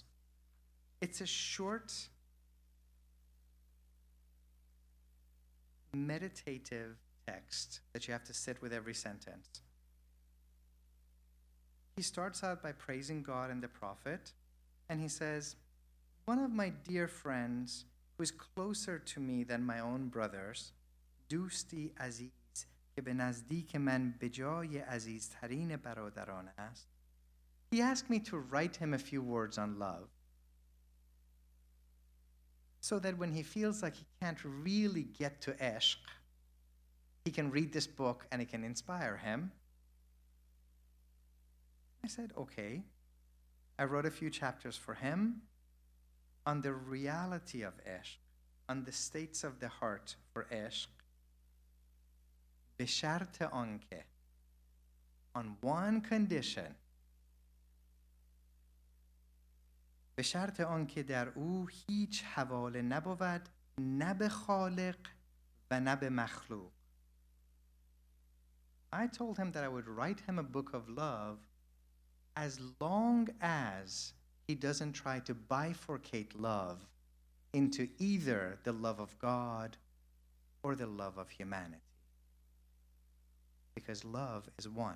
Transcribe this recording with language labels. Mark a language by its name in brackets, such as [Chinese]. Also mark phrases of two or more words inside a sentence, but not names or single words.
[English] It's a short, meditative text that you have to sit with every sentence. He starts out by praising God and the Prophet, and he says, one of my dear friends who is closer to me than my own brothers, [Persian] دوستی عزیز که به نزدیک من به جای عزیزترین برادران است, [English] he asked me to write him a few words on love so that when he feels like he can't really get to Ishq, he can read this book and it can inspire him. I said, okay. I wrote a few chapters for him on the reality of Ishq, on the states of the heart for Ishq, [Persian] به شرط آنکه, [English] on one condition, [Persian] به شرط آنکه در او هیچ حواله نبود نه به خالق و نه به مخلوق. [English] I told him that I would write him a book of love as long as he doesn't try to bifurcate love into either the love of God or the love of humanity. Because love is one.